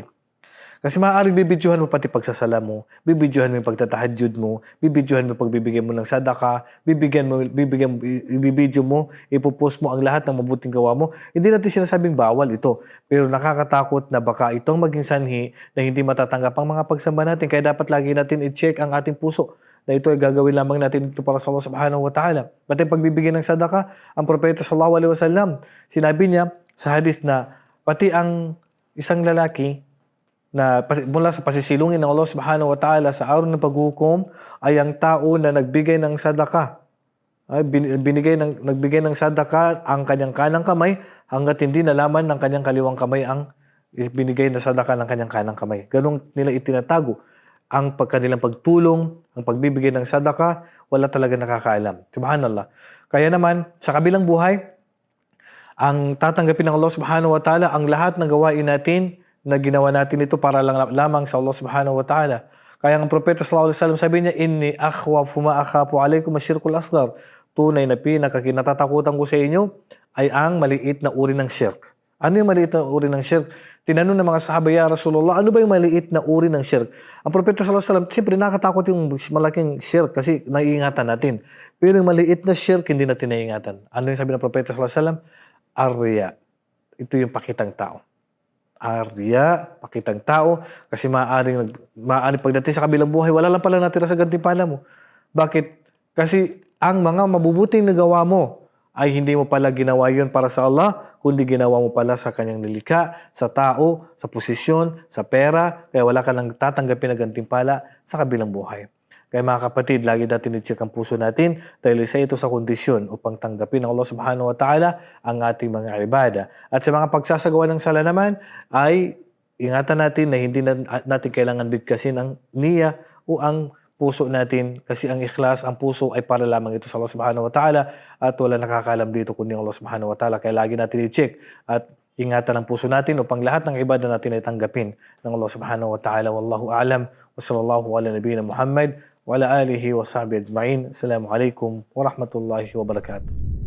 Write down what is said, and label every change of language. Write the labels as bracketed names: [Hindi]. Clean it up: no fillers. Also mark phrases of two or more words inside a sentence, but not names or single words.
[Filipino] Kasi maaaring bibidyohan mo pati pagsasala mo, bibidyohan mo yung pagtatahajjud mo, bibidyohan mo yung pagbibigay mo ng sadaka, ibibidyo mo, ipopost mo ang lahat ng mabuting gawa mo. Hindi natin sinasabing bawal ito, pero nakakatakot na baka itong maging sanhi na hindi matatanggap ang mga pagsamba natin. Kaya dapat lagi natin i-check ang ating puso na ito ay gagawin lamang natin ito para sa [Arabic] الله سبحانه وتعالى. [Filipino] Pati pagbibigay ng sadaka, ang Propeta [Arabic] صلى الله عليه وسلم, [Filipino] sinabi niya sa hadith na pati ang isang lalaki na mula sa pasisilungin ng [Arabic] الله سبحانه وتعالى [Filipino] sa araw ng paghukom ay ang tao na nagbigay ng sadaka. Nagbigay ng sadaka ang kanyang kanang kamay hanggat hindi nalaman ng kanyang kaliwang kamay ang binigay na sadaka ng kanyang kanang kamay. Ganun nila itinatago ang kanilang pagtulong, ang pagbibigay ng sadaka, wala talaga nakakaalam. Subhanallah. Kaya naman, sa kabilang buhay, ang tatanggapin ng [Arabic] الله سبحانه وتعالى [Filipino] ang lahat ng gawain natin na ginawa natin ito para lamang sa [Arabic] الله سبحانه وتعالى. [Filipino] Kaya ang Propeta [Arabic] صلى الله عليه وسلم [Filipino] sabi niya, [Arabic] إن أخوف ما أخاف عليكم الشرك الأصغر. [Filipino] Tunay na pinakakinatatakutan ko sa inyo ay ang maliit na uri ng shirk. Ano yung maliit na uri ng shirk? Tinanong ng mga sahaba, [Arabic] يا رسول الله, [Filipino] ano ba yung maliit na uri ng shirk? Ang Propeta [Arabic] صلى الله عليه وسلم, [Filipino] siyempre nakakatakot yung malaking shirk kasi naiingatan natin. Pero yung maliit na shirk, hindi natin naiingatan. Ano yung sabi ng Propeta [Arabic] صلى الله عليه وسلم? [Filipino] Arya. Ito yung pakitang tao. Arya, pakitang tao, kasi maaaring pagdating sa kabilang buhay, wala lang pala natira sa gantimpala mo. Bakit? Kasi ang mga mabubuting nagawa mo ay hindi mo pala ginawa yun para sa Allah, kundi ginawa mo pala sa kanyang nilikha, sa tao, sa posisyon, sa pera, kaya wala ka lang tatanggapin na gantimpala sa kabilang buhay. Kaya mga kapatid, lagi natin i-check ang puso natin dahil isa ito sa kondisyon upang tanggapin ng [Arabic] الله سبحانه وتعالى [Filipino] ang ating mga ibada. At sa mga pagsasagawa ng sala naman ay ingatan natin na hindi natin kailangan bigkasin ang niya o ang puso natin kasi ang ikhlas, ang puso ay para lamang ito sa [Arabic] الله سبحانه وتعالى [Filipino] at wala nakakalam dito kundi [Arabic] الله سبحانه وتعالى. [Filipino] Kaya lagi natin i-check at ingatan ang puso natin upang lahat ng ibadah natin ay tanggapin ng [Arabic] الله سبحانه وتعالى. والله أعلم وصلى الله على نبينا محمد وعلى آله وصحبه أجمعين. السلام عليكم ورحمة الله وبركاته.